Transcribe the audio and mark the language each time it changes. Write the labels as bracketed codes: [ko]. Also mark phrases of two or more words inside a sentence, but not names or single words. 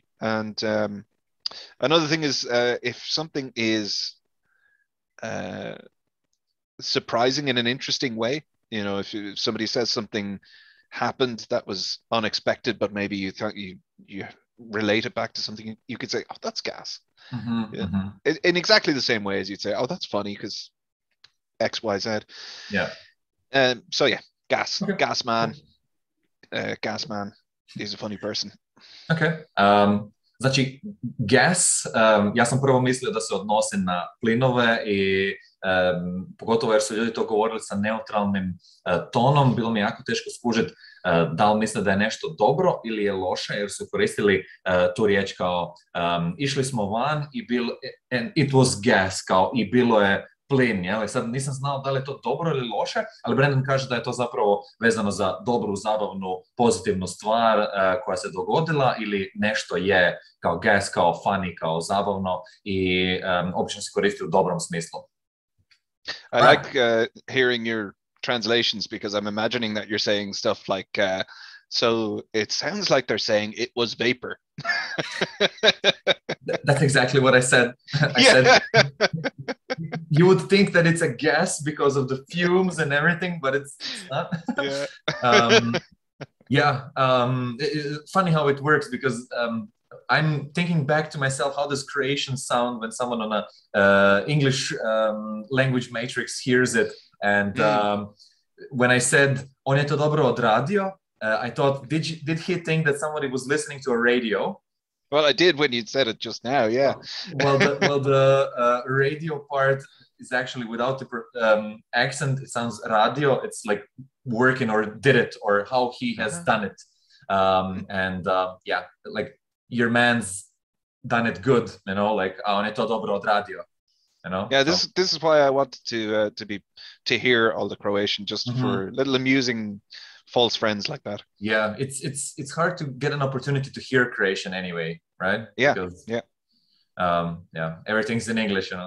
[en] And another thing is, if something is surprising in an interesting way, if somebody says something happened that was unexpected, but maybe you thought you relate it back to something, you could say, that's gas. In exactly the same way as you'd say, that's funny because X, Y, Z. So yeah, gas. Okay. Gas man. Gas man. He's a funny person. Okay. [hr] Znači, gas, ja sam prvo mislio da se odnosi na plinove i pogotovo jer su ljudi to govorili sa neutralnim tonom, bilo mi jako teško skužiti da li misle da je nešto dobro ili je loše, jer su koristili tu riječ kao išli smo van i [en] and it was gas, [hr] kao i bilo je plin, jel? Sad nisam znao da li je to dobro ili loše, ali Brendan kaže da je to zapravo vezano za dobru, zabavnu, pozitivnu stvar koja se dogodila ili nešto je kao gas, kao funny, kao zabavno i obično se koristi u dobrom smislu. [en] I like hearing your translations because I'm imagining that you're saying stuff like, so it sounds like they're saying it was vapor. That's exactly what I said. I said you would think that it's a gas because of the fumes and everything, but it's not. Funny how it works because I'm thinking back to myself, how does creation sound when someone on a English language matrix hears it? And when I said, [hr] on je to dobro odradio, [en] I thought, did he think that somebody was listening to a radio? Well, I did when you said it just now, yeah. The radio part is actually without the accent. It sounds radio. It's like working or did it or how he has done it. Like your man's done it good, you know, like [hr] on je to dobro odradio, [en] you know. Yeah, this is why I wanted to hear all the Croatian just for little amusing false friends like that. Yeah, it's hard to get an opportunity to hear Croatian anyway, right? Yeah, because, everything's in English, you know.